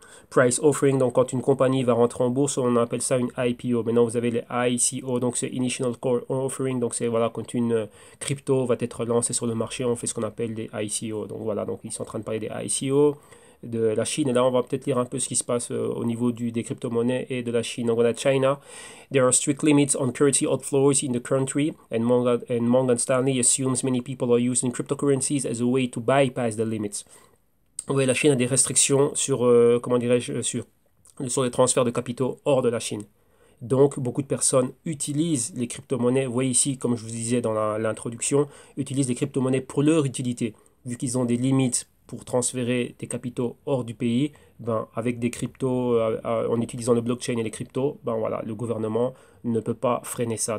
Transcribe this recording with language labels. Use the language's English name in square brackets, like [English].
[French] Price offering, donc quand une compagnie va rentrer en bourse, on appelle ça une IPO. Maintenant, vous avez les ICO, donc c'est Initial Core Offering, donc c'est voilà, quand une crypto va être lancée sur le marché, on fait ce qu'on appelle des ICO. Donc voilà, donc ils sont en train de parler des ICO de la Chine. Et là, on va peut-être lire un peu ce qui se passe au niveau des crypto-monnaies et de la Chine. Donc, on a China. [English] There are strict limits on currency outflows in the country, and Morgan Stanley assumes many people are using cryptocurrencies as a way to bypass the limits. [French] Oui, la Chine a des restrictions sur, comment dirais-je, sur les transferts de capitaux hors de la Chine. Donc, beaucoup de personnes utilisent les crypto-monnaies. Vous voyez ici, comme je vous disais dans l'introduction, utilisent les crypto-monnaies pour leur utilité. Vu qu'ils ont des limites pour transférer des capitaux hors du pays, ben, avec des cryptos, en utilisant le blockchain et les cryptos, ben, voilà, le gouvernement ne peut pas freiner ça.